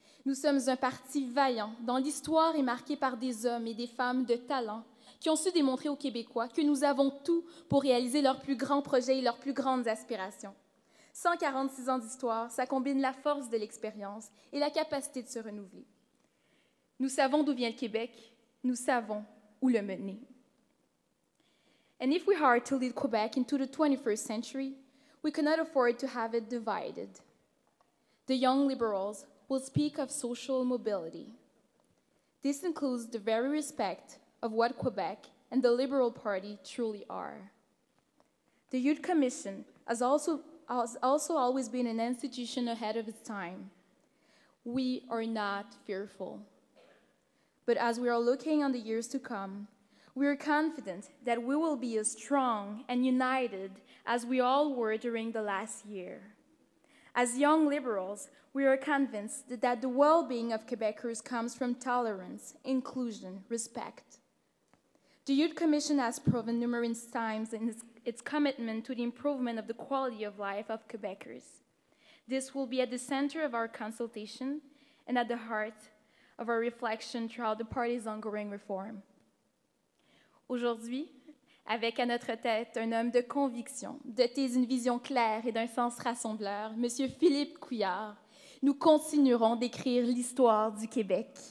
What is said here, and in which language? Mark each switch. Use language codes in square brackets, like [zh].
[fr] Nous sommes un parti vaillant, dont l'histoire est marquée par des hommes et des femmes de talent qui ont su démontrer aux Québécois que nous avons tout pour réaliser leurs plus grands projets et leurs plus grandes aspirations. 146 ans d'histoire, ça combine la force de l'expérience et la capacité de se renouveler. Nous savons d'où vient le Québec, nous savons où le mener. [en] And if we are to lead Quebec into the 21st century, we cannot afford to have it divided. The Young Liberals will speak of social mobility. This includes the very respect of what Quebec and the Liberal Party truly are. The Youth Commission has also always been an institution ahead of its time. We are not fearful. But as we are looking on the years to come, we are confident that we will be as strong and united as we all were during the last year. As young liberals, we are convinced that the well-being of Quebecers comes from tolerance, inclusion, respect. The Youth Commission has proven numerous times in its commitment to the improvement of the quality of life of Quebecers. This will be at the center of our consultation and at the heart of our reflection throughout the party's ongoing reform. [fr] Aujourd'hui, avec à notre tête un homme de conviction, doté d'une vision claire et d'un sens rassembleur, M. Philippe Couillard, nous continuerons d'écrire l'histoire du Québec.